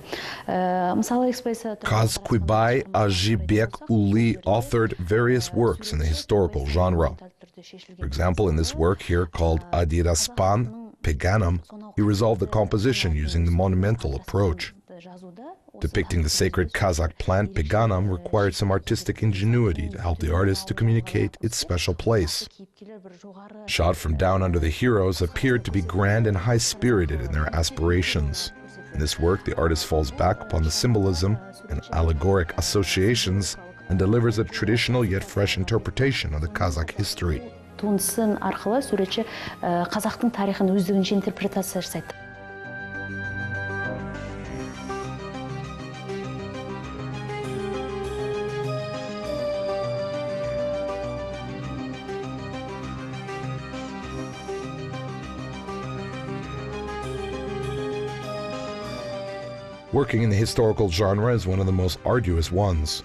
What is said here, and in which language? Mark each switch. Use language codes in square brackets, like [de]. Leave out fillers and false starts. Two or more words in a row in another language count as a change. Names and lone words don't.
[kk] Мысалы [en] Kazakh Jibek authored various works in the historical genre. For example, in this work here called Adiraspan Peganam, he resolved the composition using the monumental approach. Depicting the sacred Kazakh plant Peganam required some artistic ingenuity to help the artist to communicate its special place. Shot from down under the heroes appeared to be grand and high-spirited in their aspirations. In this work, the artist falls back upon the symbolism and allegoric associations and delivers a traditional yet fresh interpretation of the Kazakh history. [kk] Туындысын арқылы суретші қазақтың тарихын өздігінше интерпретация жасайды. [en] Working in the historical genre is one of the most arduous ones.